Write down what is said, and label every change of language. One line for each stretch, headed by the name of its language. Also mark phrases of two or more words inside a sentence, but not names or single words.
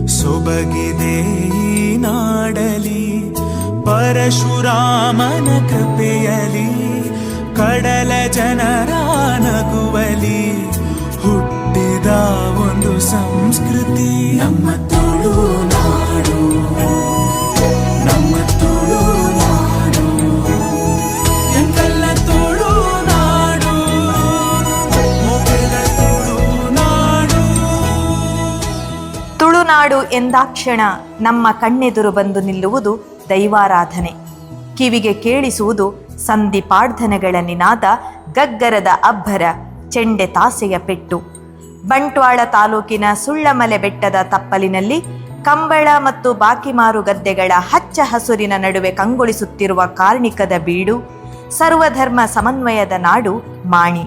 Kannada: ಸೊಬಗಿದೆ ಈ ನಾಡಲಿ ಪರಶುರಾಮನ ಕೃಪೆಯಲಿ ಕಡಲ ಜನರ ನಗುವಲಿ ಹುಟ್ಟಿದ ಒಂದು ಸಂಸ್ಕೃತಿ ನಮ್ಮ ತುಳುನಾಡು, ನಮ್ಮ ತುಳುನಾಡು, ಎಂತೆಲ್ಲ ತುಳುನಾಡು, ಮೊದಲ ತುಳುನಾಡು. ತುಳುನಾಡು ಎಂದಾಕ್ಷಣ ನಮ್ಮ ಕಣ್ಣೆದುರು ಬಂದು ನಿಲ್ಲುವುದು ದೈವಾರಾಧನೆ. ಕಿವಿಗೆ ಕೇಳಿಸುವುದು ಸಂಧಿಪಾಡ್ಧನೆಗಳ ನಿನಾದ, ಗಗ್ಗರದ ಅಬ್ಬರ, ಚೆಂಡೆ ತಾಸೆಯ ಪೆಟ್ಟು. ಬಂಟ್ವಾಳ ತಾಲೂಕಿನ ಸುಳ್ಳಮಲೆ ಬೆಟ್ಟದ ತಪ್ಪಲಿನಲ್ಲಿ ಕಂಬಳ ಮತ್ತು ಬಾಕಿಮಾರು ಗದ್ದೆಗಳ ಹಚ್ಚ ಹಸುರಿನ ನಡುವೆ ಕಂಗೊಳಿಸುತ್ತಿರುವ ಕಾರ್ಣಿಕದ ಬೀಡು, ಸರ್ವಧರ್ಮ ಸಮನ್ವಯದ ನಾಡು ಮಾಣಿ.